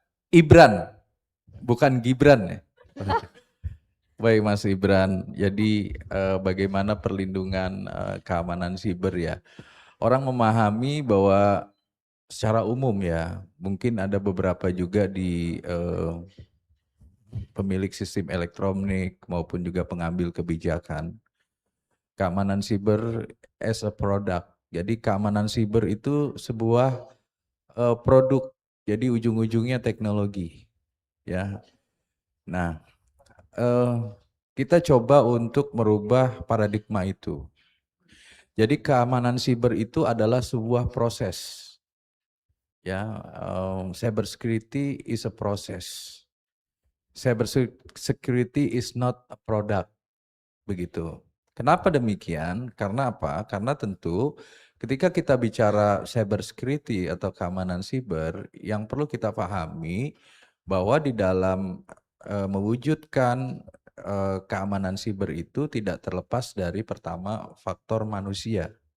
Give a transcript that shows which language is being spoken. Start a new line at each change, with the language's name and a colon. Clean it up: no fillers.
Indonesian: Ibran, bukan Gibran ya. Baik Mas Ibran, jadi bagaimana perlindungan keamanan siber ya? Orang memahami bahwa secara umum ya, mungkin ada beberapa juga di pemilik sistem elektronik maupun juga pengambil kebijakan. Keamanan siber
English: as a product.
Indonesian: Jadi keamanan siber itu sebuah produk, jadi ujung-ujungnya teknologi. Ya, nah kita coba untuk merubah paradigma itu. Jadi keamanan siber itu adalah sebuah proses.
English: Ya, cyber security is a process. Cyber security is not a product.
Indonesian: Begitu. Kenapa demikian? Karena apa? Karena tentu ketika kita bicara cyber security atau keamanan siber, yang perlu kita pahami bahwa di dalam mewujudkan keamanan siber itu tidak terlepas dari pertama faktor manusia.